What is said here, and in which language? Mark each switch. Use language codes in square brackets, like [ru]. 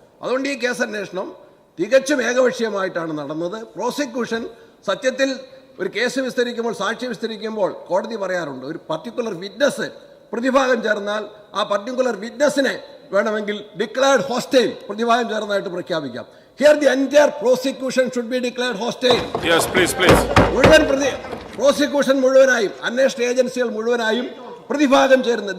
[ml] അതുകൊണ്ട് ഈ കേസ് അന്വേഷണം തികച്ചും ഏകപക്ഷീയമായിട്ടാണ് നടന്നത്. പ്രോസിക്യൂഷൻ സത്യത്തിൽ ഒരു കേസ് വിസ്തരിക്കുമ്പോൾ, സാക്ഷി വിസ്തരിക്കുമ്പോൾ കോടതി പറയാറുണ്ട്, ഒരു പർട്ടിക്കുലർ വിറ്റ്നസ് പ്രതിഭാഗം ചേർന്നാൽ ആ പർട്ടിക്കുലർ വിറ്റ്നസിനെ വേണമെങ്കിൽ ഡിക്ലയർഡ് ഹോസ്റ്റൈൽ പ്രതിഭാഗം ചേർന്നായിട്ട് പ്രഖ്യാപിക്കാം. [en] Here the entire prosecution should be declared hostile. Yes, please. [ml] മുഴുവൻ പ്രോസിക്യൂഷൻ മുഴുവനായും അന്വേഷണ ഏജൻസികൾ മുഴുവനായും പ്രതിഭാഗം ചേരുന്നത്.